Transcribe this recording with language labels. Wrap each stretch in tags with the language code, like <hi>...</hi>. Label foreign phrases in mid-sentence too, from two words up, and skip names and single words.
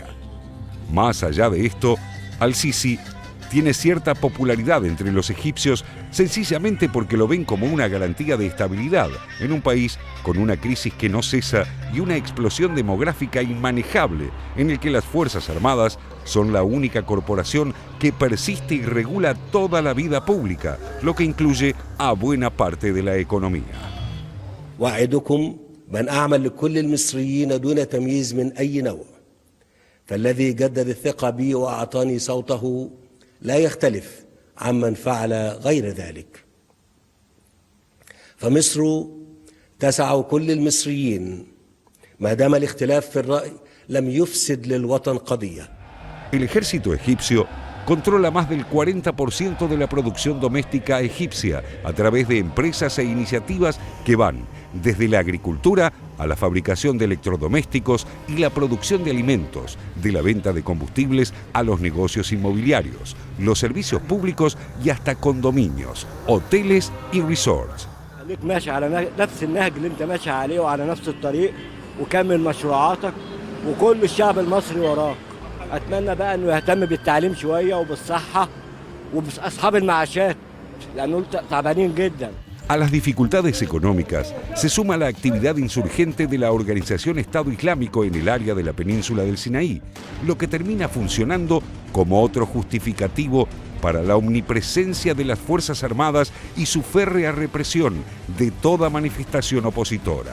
<es>Más allá de esto, al-Sisi tiene cierta popularidad entre los egipcios sencillamente porque lo ven como una garantía de estabilidad en un país con una crisis que no cesa y una explosión demográfica inmanejable en el que las Fuerzas Armadas son la única corporación que persiste y regula toda la vida pública, lo que incluye a buena parte de la economía.</es> <ar>وأعدكم بأن أعمل لكل المصريين دون تمييز من أي نوع فالذي جدد الثقة بي وأعطاني صوته لا يختلف عمن فعل غير ذلك فمصر تسع كل المصريين ما دام الاختلاف في الرأي لم يفسد للوطن قضية.</ar> <es>El ejército egipcio controla más del 40% de la producción doméstica egipcia a través de empresas e iniciativas que van desde la agricultura a la fabricación de electrodomésticos y la producción de alimentos, de la venta de combustibles a los negocios inmobiliarios, los servicios públicos y hasta condominios, hoteles y resorts.</es> <ar>خليك ماشي على نفس النهج اللي انت ماشي عليه وعلى نفس الطريق وكمل مشروعاتك وكل الشعب المصري وراك. اتمنى بقى انه يهتم بالتعليم شويه وبالصحه وباصحاب المعاشات لانه تعبانين جدا.</ar> <es>A las dificultades económicas se suma la actividad insurgente de la organización Estado Islámico en el área de la península del Sinaí, lo que termina funcionando como otro justificativo para la omnipresencia de las Fuerzas Armadas y su férrea represión de toda manifestación opositora.</es>